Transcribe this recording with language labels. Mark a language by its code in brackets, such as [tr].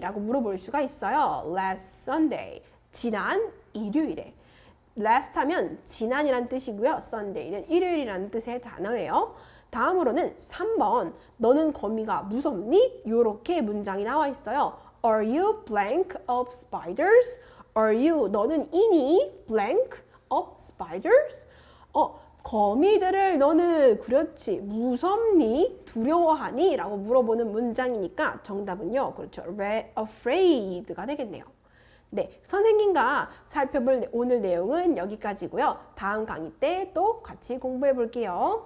[ko] 라고 물어볼 수가 있어요. [en] Last Sunday. [ko] 지난 일요일에. last 하면 지난이란 뜻이고요. Sunday는 일요일이라는 뜻의 단어예요. 다음으로는 3번. 너는 거미가 무섭니? 이렇게 문장이 나와 있어요. [en] Are you blank of spiders? Are you [ko] 너는 이니 [en] blank of spiders? [ko] 거미들을 너는 그렇지 무섭니? 두려워하니? 라고 물어보는 문장이니까 정답은요. 그렇죠. afraid가 되겠네요. 네, 선생님과 살펴볼 오늘 내용은 여기까지고요. 다음 강의 때 또 같이 공부해 볼게요.